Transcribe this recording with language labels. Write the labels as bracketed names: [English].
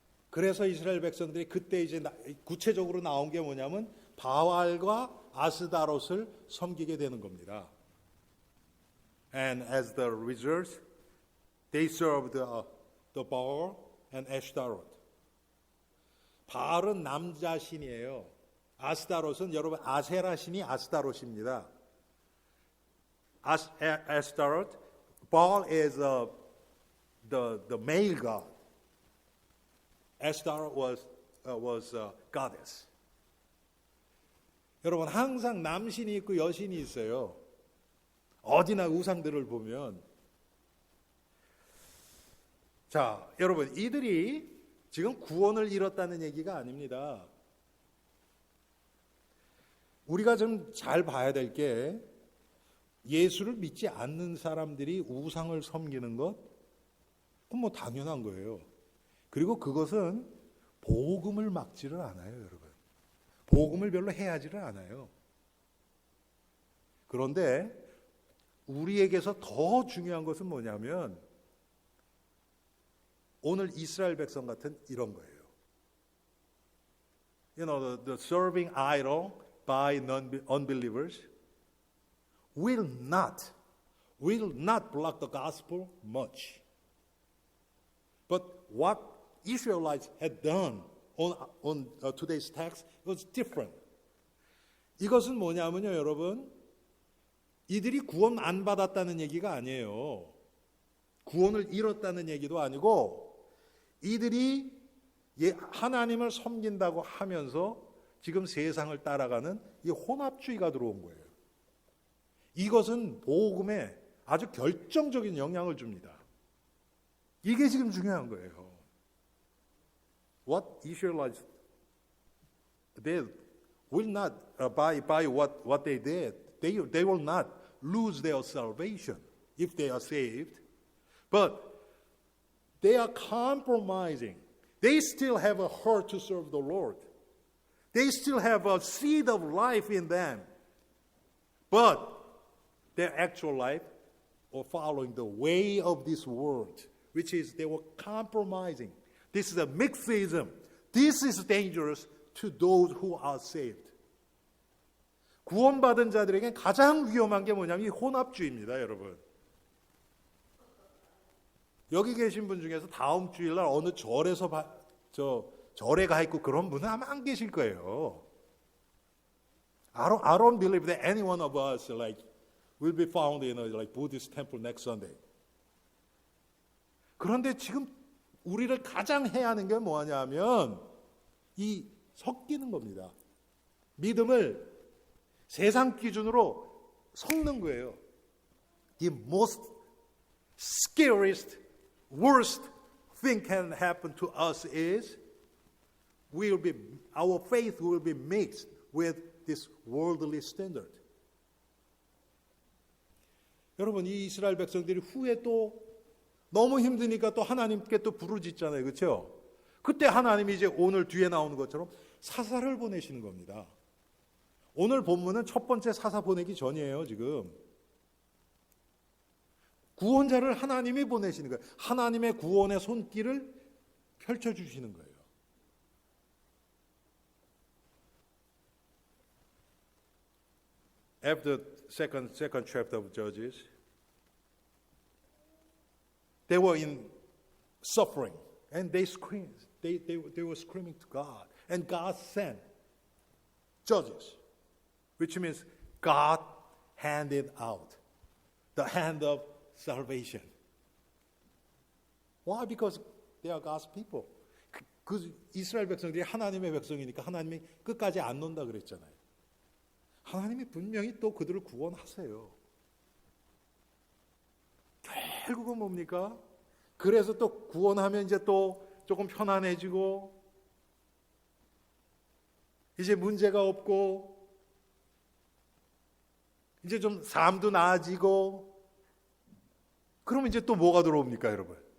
[Korean] 그래서 이스라엘 백성들이 그때 이제 구체적으로 나온 게 뭐냐면 바알과 아스다롯을 섬기게 되는 겁니다. [English] And as the result, they served the Baal and Ashtaroth. [Korean] 바알은 남자 신이에요. 아스다롯은 여러분 아세라 신이 아스다롯입니다. [English] Ashtaroth, Baal is the male god. Ashtaroth was goddess. [Korean] 여러분 항상 남신이 있고 여신이 있어요. 어디나 우상들을 보면. 자, 여러분 이들이 지금 구원을 잃었다는 얘기가 아닙니다. 우리가 좀 잘 봐야 될 게 예수를 믿지 않는 사람들이 우상을 섬기는 것, 그건 뭐 당연한 거예요. 그리고 그것은 복음을 막지를 않아요, 여러분. 복음을 별로 해하지를 않아요. 그런데 우리에게서 더 중요한 것은 뭐냐면 오늘 이스라엘 백성 같은 이런 거예요. [English] You know, the serving idol by unbelievers will not block the gospel much. But what Israelites had done on today's text was different. [Korean] 이것은 뭐냐면요, 여러분. 이들이 구원 안 받았다는 얘기가 아니에요. 구원을 잃었다는 얘기도 아니고 이들이 하나님을 섬긴다고 하면서 지금 세상을 따라가는 이 혼합주의가 들어온 거예요. 이것은 복음에 아주 결정적인 영향을 줍니다. 이게 지금 중요한 거예요. [English] What Israelites did will not by what they did. They will not lose their salvation if they are saved. But they are compromising. They still have a heart to serve the Lord. They still have a seed of life in them. But their actual life was following the way of this world, which is they were compromising. This is a mixism. This is dangerous to those who are saved. [Korean] 구원받은 자들에게 가장 위험한 게 뭐냐면 이 혼합주의입니다, 여러분. 여기 계신 분 중에서 다음 주일날 어느 절에서 절에 가 있고 그런 분은 아마 안 계실 거예요. [English] I don't believe that any one of us will be found in a Buddhist temple next Sunday. [Korean] 그런데 지금 우리를 가장 해야 하는 게 뭐냐면 이 섞이는 겁니다. 믿음을 세상 기준으로 섞는 거예요. [English] The most scariest, worst thing can happen to us is our faith will be mixed with this worldly standard. [Korean] 여러분, 이 이스라엘 백성들이 후에 또 너무 힘드니까 또 하나님께 또 부르짖잖아요. 그렇죠? 그때 하나님이 이제 오늘 뒤에 나오는 것처럼 사사를 보내시는 겁니다. 오늘 본문은 첫 번째 사사 보내기 전이에요, 지금. 구원자를 하나님이 보내시는 거예요. 하나님의 구원의 손길을 펼쳐주시는 거예요. [English] after second chapter of Judges, they were in suffering, and they screamed. They were screaming to God, and God sent judges, which means God handed out the hand of salvation. Why? Because they are God's people. [Korean] 그 이스라엘 백성들이 하나님의 백성이니까 하나님이 끝까지 안 논다 그랬잖아요. 하나님이 분명히 또 그들을 구원하세요. 결국은 뭡니까? 그래서 또 구원하면 이제 또 조금 편안해지고 이제 문제가 없고 이제 좀 삶도 나아지고 그러면 이제 또 뭐가 들어옵니까, 여러분?